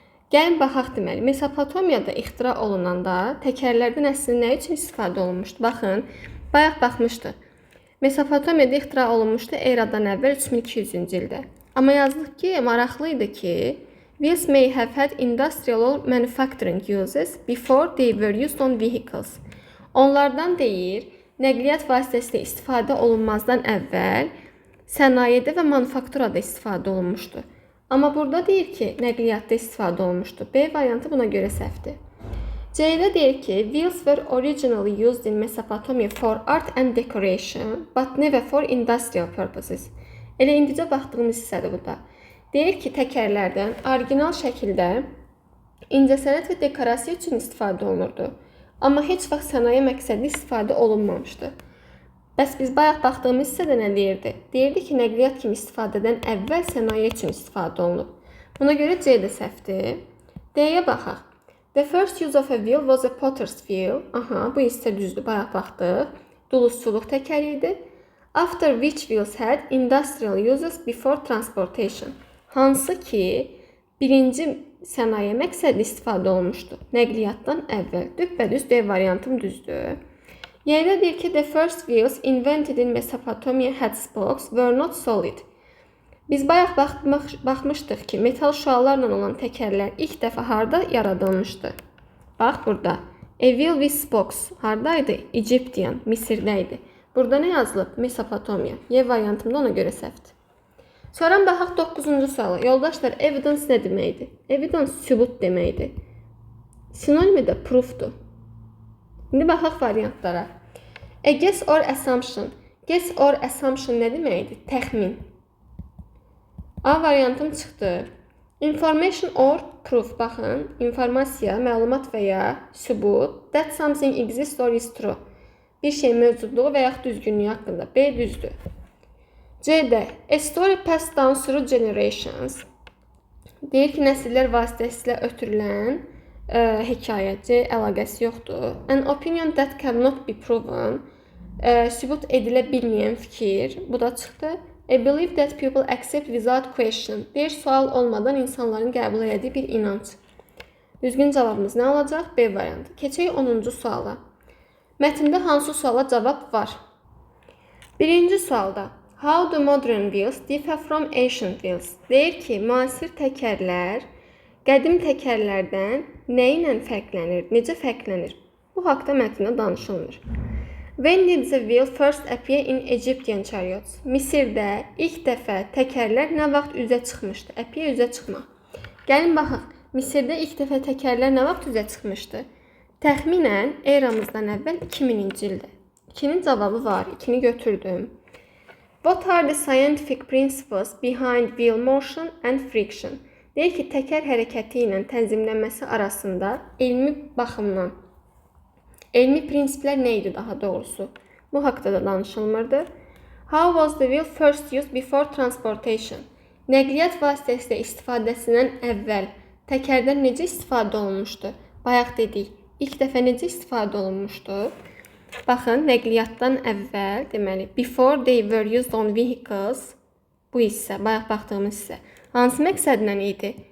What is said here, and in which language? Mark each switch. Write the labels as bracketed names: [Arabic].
[Azerbaijani] Gəlin baxaq deməli, Mesopotamiyada ixtira olunanda təkərlərdən əslində nə üçün istifadə olunmuşdu? Baxın, bayaq baxmışdı. Mesopotamiyada ixtira olunmuşdu eradan əvvəl 3200-cü ildə. Amma yazılıb ki, maraqlı idi ki, [English] wheels may have had industrial or manufacturing uses before they were used on vehicles. [Azerbaijani] Onlardan deyir, nəqliyyat vasitəsilə istifadə olunmazdan əvvəl sənayedə və manufakturada istifadə olunmuşdu. Amma burada deyir ki, nəqliyyatda istifadə olunmuşdu. B variantı buna görə səhvdir. C-də deyir ki, [English] wheels were originally used in Mesopotamia for art and decoration, but never for industrial purposes. [Azerbaijani] Elə indicə baxdığımız hissədir bu da. Deyir ki, təkərlərdən orijinal şəkildə incəsənət və dekorasiya üçün istifadə olunurdu. Amma heç vaxt sənaye məqsədli istifadə olunmamışdı. Bəs biz bayaq baxdığımız hissədə nə deyirdi? Deyirdi ki, nəqliyyat kimi istifadədən əvvəl sənaye üçün istifadə olunub. Buna görə C də səhvdir. D-yə baxaq. [English] The first use of a wheel was a potter's wheel. [Azerbaijani] Aha, bu hissə düzdür, bayaq baxdıq. Dulusçuluq təkəri idi. [English] After which wheels had industrial uses before transportation. [Azerbaijani] Hansı ki, birinci sənaye məqsədli istifadə olunmuşdu. Nəqliyyatdan əvvəl. Düppədüz D variantım düzdür. Yerdə deyir ki, [English] the first wheels invented in Mesopotamia had spokes were not solid. [Azerbaijani] Biz bayaq baxmışdıq ki, metal şüalarla olan təkərlər ilk dəfə harda yaradılmışdı? Bax burada. [English] A wheel with spokes [Azerbaijani] hardaydı? Egyptian, Misirdəydi. Burada nə yazılıb? Mesopotamia. Y variantımda ona görə səhvdir. Sonra baxaq 9-cu suala. Yoldaşlar, evidence nə deməkdir? Evidence sübut deməkdir. Sinonimi də proofdur. İndi baxaq variantlara. [English] A guess or assumption. Guess or assumption [Azerbaijani] nə deməkdir? Təxmin. A variantım çıxdı. [English] Information or proof. [Azerbaijani] Baxın, informasiya, məlumat və ya sübut. [English] That something exists or is true. [Azerbaijani] Bir şey mövcudluğu və yaxud düzgünlüyü haqqında. B düzdür. C-də [English] a story passed down through generations. [Azerbaijani] Deyir ki, nəsillər vasitəsilə ötürülən hekayə. C əlaqəsi yoxdur. [English] An opinion that cannot be proven. [Azerbaijani] Sübut edilə bilməyən fikir. Bu da çıxdı. [English] A belief that people accept without question. [Azerbaijani] Deyir, sual olmadan insanların qəbul etdiyi bir inanc. Düzgün cavabımız nə olacaq? B variantı. Keçək 10-cu suala. Mətndə hansı suala cavab var? Birinci sualda. [English] How do modern wheels differ from ancient wheels? [Azerbaijani] Deyir ki, müasir təkərlər qədim təkərlərdən nə ilə fərqlənir? Necə fərqlənir? Bu haqda mətndə danışılmır. [English] When did the wheel first appear in Egyptian chariots? [Azerbaijani] Misirdə ilk dəfə təkərlər nə vaxt üzə çıxmışdı? Appear üzə çıxmaq. Gəlin baxaq. Misirdə ilk dəfə təkərlər nə vaxt üzə çıxmışdı? Təxminən eramızdan əvvəl 2000-ci ildə. 2-nin cavabı var. 2-ni götürdüm. [English] What are the scientific principles behind wheel motion and friction? [Azerbaijani] Deyir ki, təkər hərəkəti ilə tənzimlənməsi arasında elmi baxımdan elmi prinsiplər nə idi daha doğrusu? Bu haqda da danışılmırdı. [English] How was the wheel first used before transportation? [Azerbaijani] Nəqliyyat vasitəsilə istifadəsindən əvvəl təkərdən necə istifadə olunmuşdu? Bayaq dedik, ilk dəfə necə istifadə olunmuşdu? Baxın, nəqliyyatdan əvvəl, deməli, [English] before they were used on vehicles, [Azerbaijani] bu hissə, bayaq baxdığımız hissə, hansı məqsədlə idi?